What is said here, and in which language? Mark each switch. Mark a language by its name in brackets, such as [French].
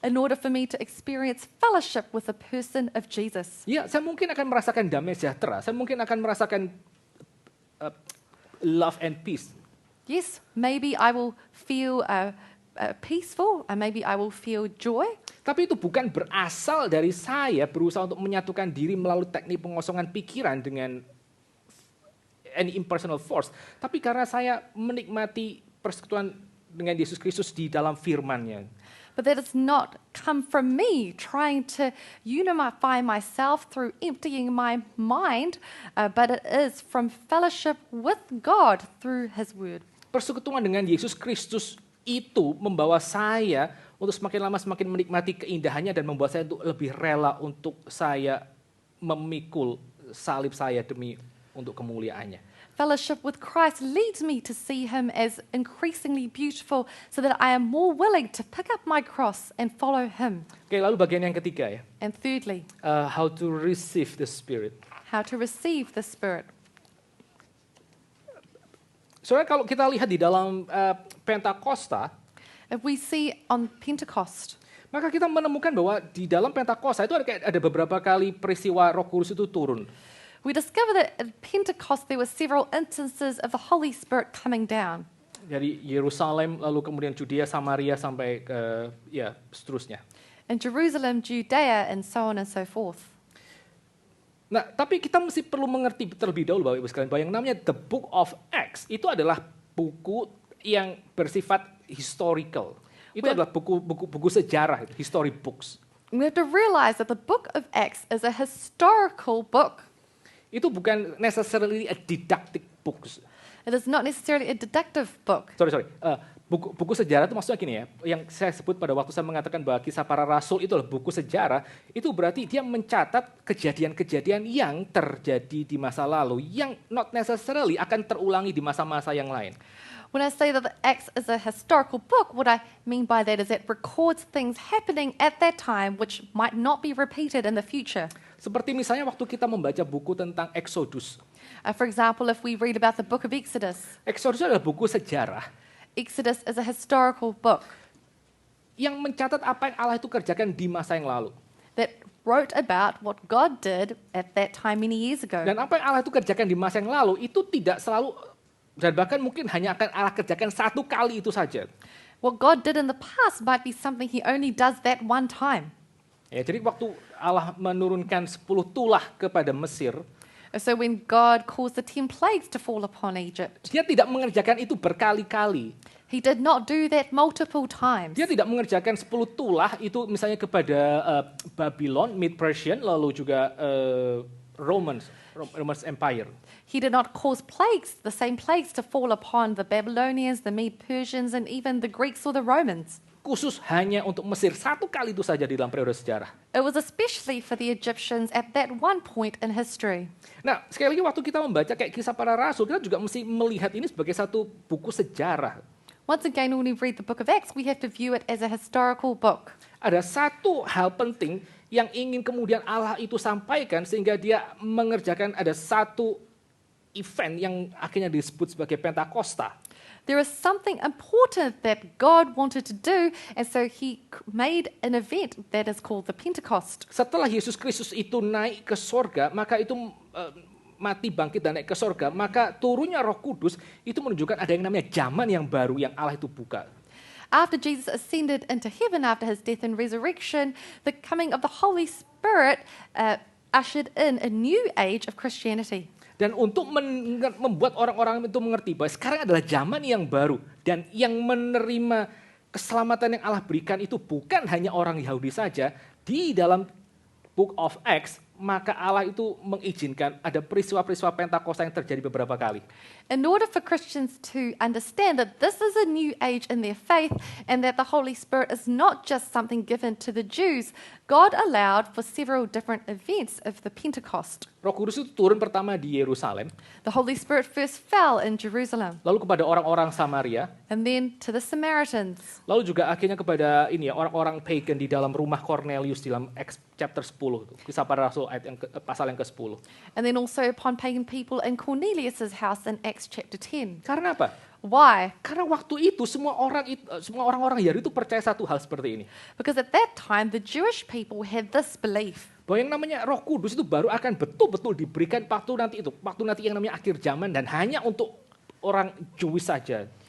[English] In order for me to experience fellowship with the person of Jesus. [Indonesian] Ya, saya mungkin akan merasakan damai sejahtera. Saya mungkin akan merasakan [English] love and peace. Yes, maybe I will feel peaceful, and maybe I will feel joy. [Indonesian] Tapi itu bukan berasal dari saya berusaha untuk menyatukan diri melalui teknik pengosongan pikiran dengan [English] any impersonal force. [Indonesian] Tapi karena saya menikmati persekutuan dengan Yesus Kristus di dalam firman-Nya. [English] But that does not come from me trying to unify myself through emptying my mind, but it is from fellowship with God through His Word. [Indonesian] Persekutuan dengan Yesus Kristus itu membawa saya untuk semakin lama semakin menikmati keindahannya dan membuat saya untuk lebih rela untuk saya memikul salib saya demi untuk kemuliaannya. [English] Fellowship with Christ leads me to see Him as increasingly beautiful so that I am more willing to pick up my cross and follow Him. [Indonesian] Oke, lalu bagian yang ketiga ya. [English] And thirdly, how to receive the Spirit. how to receive the Spirit. [Indonesian] Soalnya kalau kita lihat di dalam Pentakosta, [English] If we see on Pentecost, [Indonesian] maka kita menemukan bahwa di dalam Pentakosta itu ada beberapa kali peristiwa Roh Kudus itu turun. [English] we discover that at Pentecost there were several instances of the Holy Spirit coming down. [Indonesian] Dari Yerusalem, lalu kemudian Judea, Samaria, sampai ke seterusnya. [English] In Jerusalem, Judea, and so on and so forth. [Indonesian] Nah, tapi kita mesti perlu mengerti terlebih dahulu Bapak Ibu sekalian bahwa yang namanya The Book of Acts itu adalah buku yang bersifat historical. Itu adalah buku sejarah, [English] history books. We have to realize that the book of Acts is a historical book. [Indonesian] Itu bukan [English] necessarily a didactic book. It is not necessarily a deductive book. Sorry. [Indonesian] Buku sejarah itu maksudnya gini ya, yang saya sebut pada waktu saya mengatakan bahwa Kisah Para Rasul itu adalah buku sejarah, itu berarti dia mencatat kejadian-kejadian yang terjadi di masa lalu, yang [English] not necessarily [Indonesian] akan terulangi di masa-masa yang lain. [English] When I say that the Acts is a historical book, what I mean by that is it records things happening at that time which might not be repeated in the future. [Indonesian] Seperti misalnya waktu kita membaca buku tentang Exodus. [English] For example, if we read about the book of Exodus, [Indonesian] Exodus adalah buku sejarah [English] Exodus is a historical book [Indonesian] yang mencatat apa yang Allah itu kerjakan di masa yang lalu. [English] that wrote about what God did at that time many years ago. [Indonesian] Dan apa yang Allah itu kerjakan di masa yang lalu itu tidak selalu, dan bahkan mungkin hanya akan Allah kerjakan satu kali itu saja. [English] What God did in the past might be something he only does that one time. [Indonesian] Ya, jadi waktu Allah menurunkan 10 tulah kepada Mesir, [English] So when God caused the 10 plagues to fall upon Egypt, [Indonesian] dia tidak mengerjakan itu berkali-kali. [English] he did not do that multiple times. [Indonesian] Dia tidak mengerjakan 10 tulah itu misalnya kepada Babylon, Mid-Persian, lalu juga Romans Empire. [English] He did not cause plagues, the same plagues to fall upon the Babylonians, the Mede-Persians, and even the Greeks or the Romans. [Indonesian] Khusus hanya untuk Mesir, satu kali itu saja di dalam periode sejarah. [English] It was especially for the Egyptians at that one point in history. [Indonesian] Nah, sekali lagi waktu kita membaca kayak Kisah Para Rasul, kita juga mesti melihat ini sebagai satu buku sejarah. [English] Once again, when we read the book of Acts, we have to view it as a historical book. [Indonesian] Ada satu hal penting yang ingin kemudian Allah itu sampaikan sehingga dia mengerjakan ada satu event yang akhirnya disebut sebagai Pentakosta. [English] There is something important that God wanted to do, and so he made an event that is called the Pentecost. [Indonesian] Setelah Yesus Kristus itu naik ke sorga, maka itu mati, bangkit, dan naik ke sorga, maka turunnya Roh Kudus itu menunjukkan ada yang namanya zaman yang baru yang Allah itu buka. [English] After Jesus ascended into heaven after his death and resurrection, the coming of the Holy Spirit ushered in a new age of Christianity. [Indonesian] Dan untuk membuat orang-orang itu mengerti bahwa sekarang adalah zaman yang baru. Dan yang menerima keselamatan yang Allah berikan itu bukan hanya orang Yahudi saja. Di dalam Book of Acts, maka Allah itu mengizinkan ada peristiwa-peristiwa Pentakosta yang terjadi beberapa kali. [English] In order for Christians to understand that this is a new age in their faith and that the Holy Spirit is not just something given to the Jews, God allowed for several different events of the Pentecost. [Indonesian] Roh Kudus itu turun pertama di Yerusalem, [English] The Holy Spirit first fell in Jerusalem, [Indonesian] lalu kepada orang-orang Samaria, [English] and then to the Samaritans, [Indonesian] lalu juga akhirnya kepada orang-orang pagan di dalam rumah Cornelius di dalam [English] Acts chapter 10, [Indonesian] Kisah Para Rasul ayat pasal yang ke-10. [English] and then also upon pagan people in Cornelius' house in Acts chapter 10. [Indonesian] Karena apa? [English] Why? [Indonesian] Karena waktu itu semua orang-orang Yahudi itu percaya satu hal seperti ini. [English] Because at that time, the Jewish people had this belief [Indonesian] Bahwa yang namanya Roh Kudus itu baru akan betul-betul diberikan waktu nanti yang namanya akhir zaman dan hanya untuk orang Jewish saja.